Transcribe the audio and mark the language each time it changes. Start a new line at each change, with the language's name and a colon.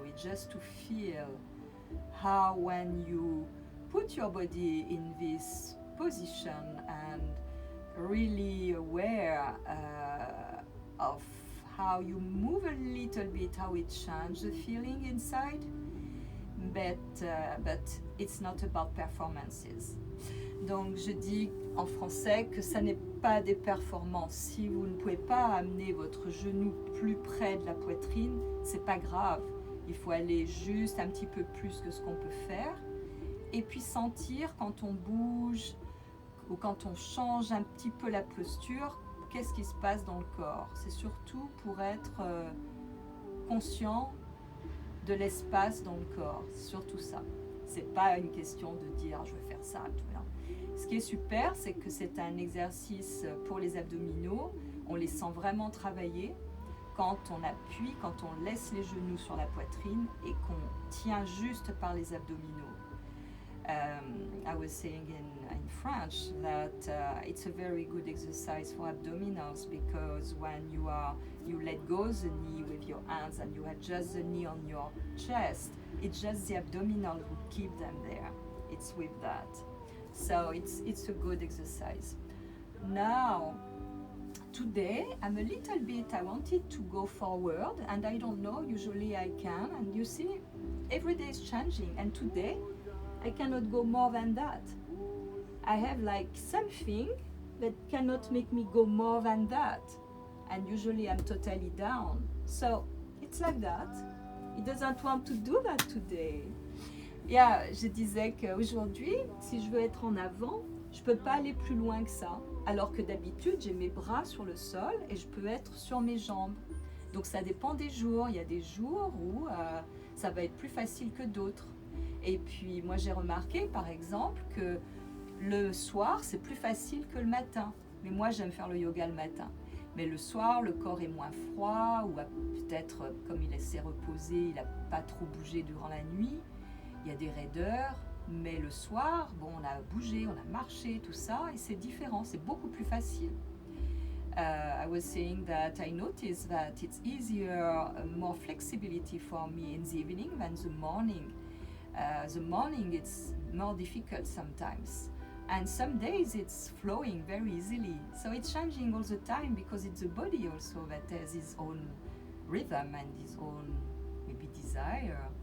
English: It's just to feel how when you put your body in this position and really aware of how you move a little bit, how it changes the feeling inside, but it's not about performances.
French: Donc je dis en français que ça n'est pas des performances. Si vous ne pouvez pas amener votre genou plus près de la poitrine, c'est pas grave. Il faut aller juste un petit peu plus que ce qu'on peut faire. Et puis sentir quand on bouge ou quand on change un petit peu la posture, qu'est-ce qui se passe dans le corps. C'est surtout pour être conscient de l'espace dans le corps. C'est surtout ça. C'est pas une question de dire je vais faire ça, tout bien. Ce qui est super, c'est que c'est un exercice pour les abdominaux. On les sent vraiment travailler quand on appuie, quand on laisse les genoux sur la poitrine et qu'on tient juste par les abdominaux.
English: I was saying in French that it's a very good exercise for abdominals, because when you let go the knee with your hands and you adjust the knee on your chest, it's just the abdominal who keep them there. It's with that. So it's a good exercise. Now, today I wanted to go forward, and I don't know, usually I can, and you see, every day is changing, and today I cannot go more than that. I have like something that cannot make me go more than that, and usually I'm totally down. So it's like that. It doesn't want to do that today.
French: Yeah, je disais qu'aujourd'hui, si je veux être en avant, je peux pas aller plus loin que ça. Alors que d'habitude, j'ai mes bras sur le sol et je peux être sur mes jambes. Donc ça dépend des jours. Il y a des jours où ça va être plus facile que d'autres. Et puis moi j'ai remarqué par exemple que le soir c'est plus facile que le matin. Mais moi j'aime faire le yoga le matin. Mais le soir le corps est moins froid, ou peut-être comme il s'est reposé, il n'a pas trop bougé durant la nuit. Il y a des raideurs, mais le soir, bon, on a bougé, on a marché, tout ça, et c'est différent, c'est beaucoup plus facile.
English: I was saying that I noticed that it's easier, more flexibility for me in the evening than the morning. The morning it's more difficult sometimes, and some days it's flowing very easily. So it's changing all the time, because it's the body also that has its own rhythm and its own maybe desire.